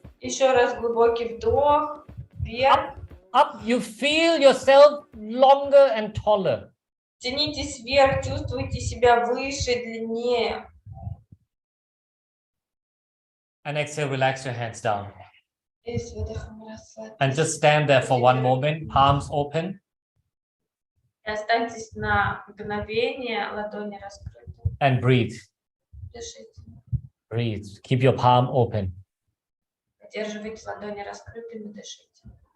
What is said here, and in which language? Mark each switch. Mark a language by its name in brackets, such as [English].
[Russian] Еще раз глубокий вдох, вверх. [English] up. You feel yourself longer and taller. [Russian] Тянитесь вверх, чувствуйте себя выше, длиннее. [English] And exhale, relax your hands down. [Russian] И с выдохом расслабьтесь. [English] And just stand there for one moment, palms open. [Russian] И останьтесь на мгновение, ладони раскрыты. [English] And breathe. [Russian] Дышите. [English] Breathe. Keep your palm open. [Russian] Поддерживайте ладони раскрытыми, дышите.